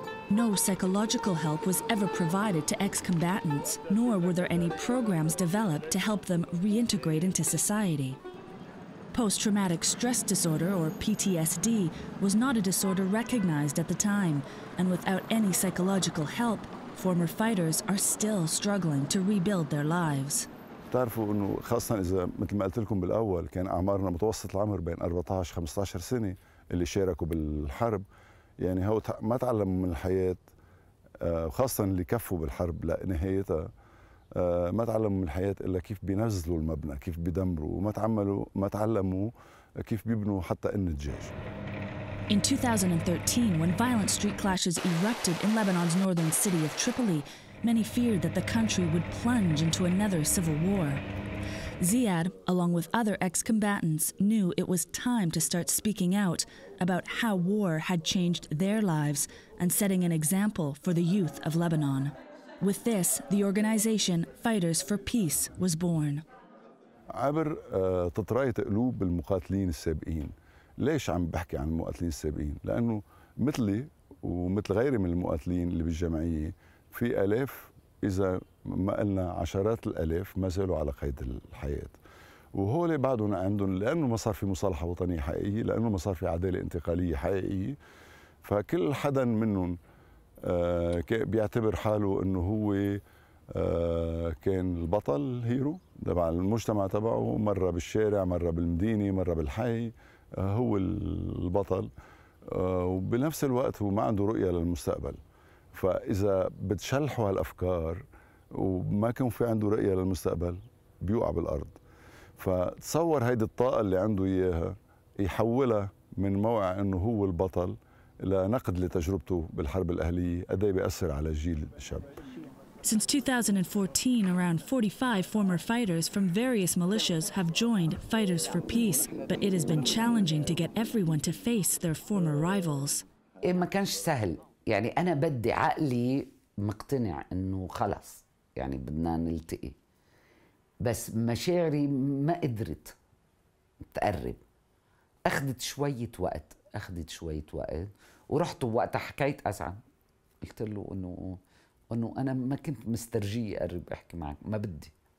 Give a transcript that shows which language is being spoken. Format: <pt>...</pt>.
<en>No psychological help was ever provided to ex-combatants, nor were there any programs developed to help them reintegrate into society. Post-traumatic stress disorder, or PTSD, was not a disorder recognized at the time, and without any psychological help, former fighters are still struggling to rebuild their lives.</en> <ar>بتعرفوا انه خاصة اذا مثل ما قلت لكم بالاول كان اعمارنا متوسط العمر بين 14 15 سنة اللي شاركوا بالحرب، يعني هو ما تعلموا من الحياة، خاصة اللي كفوا بالحرب لنهايتها ما تعلموا من الحياة إلا كيف بينزلوا المبنى، كيف بيدمروا، ما تعلموا كيف بيبنوا حتى النجاج.</ar> <en>In 2013, when violent street clashes erupted in Lebanon's northern city of Tripoli, many feared that the country would plunge into another civil war. Ziad, along with other ex-combatants, knew it was time to start speaking out about how war had changed their lives and setting an example for the youth of Lebanon. With this, the organization Fighters for Peace was born.</en> <ar>عبر تطرية قلوب المقاتلين السابقين. ليش عم بحكي عن المقاتلين السابقين؟ لأنه مثلي ومثل غيري من المقاتلين اللي بالجمعية في آلاف إذا ما قلنا عشرات الآلاف ما زالوا على قيد الحياة. وهول بعدهم عندهم، لأنه ما صار في مصالحة وطنية حقيقية، لأنه ما صار في عدالة انتقالية حقيقية، فكل حدا منهم بيعتبر حاله انه هو كان البطل هيرو تبع المجتمع تبعه، مرة بالشارع، مرة بالمدينة، مرة بالحي، هو البطل. وبنفس الوقت هو ما عنده رؤية للمستقبل. فإذا بتشلحوا هالأفكار وما كان في عنده رؤية للمستقبل بيوقع بالأرض. فتصور هيدي الطاقة اللي عنده إياها يحولها من موقع أنه هو البطل لنقد لتجربته بالحرب الأهلية، قد ايه بيأثر على الجيل الشاب.</ar> <en>Since 2014, around 45 former fighters from various militias have joined Fighters for Peace, but it has been challenging to get everyone to face their former rivals.</en> <ar>ما كانش سهل، يعني أنا بدي عقلي مقتنع إنه خلص يعني بدنا نلتقي، بس مشاعري ما قدرت تقرب. أخذت شوية وقت، ورحت وقتها حكيت أسعد، قلت له إنه أنا ما كنت مسترجي أقرب أحكي معك، ما بدي.</ar>